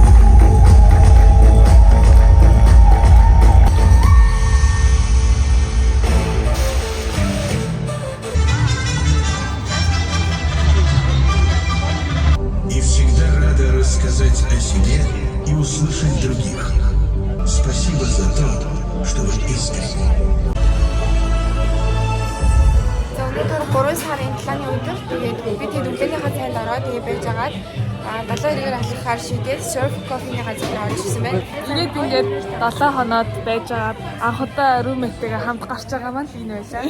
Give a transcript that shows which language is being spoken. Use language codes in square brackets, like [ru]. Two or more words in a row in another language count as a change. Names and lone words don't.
[ru] И всегда рада рассказать о себе и услышать других. Спасибо за то, что вы искренне. [mn] Өнөөдөр 3 сарын 7-ны өдөр тэгээд бид хөдөлгөөнийхөө цайнд ороод тэгээд байж байгаад 7-гээр алхахаар шийдээд surf coffee-ний газар орж ирсэн байна. Тэгээд ингээд 7 хоноод байж байгаад анх удаа roommate-тэйгээ хамт гарч байгаа маань энэ байлаа.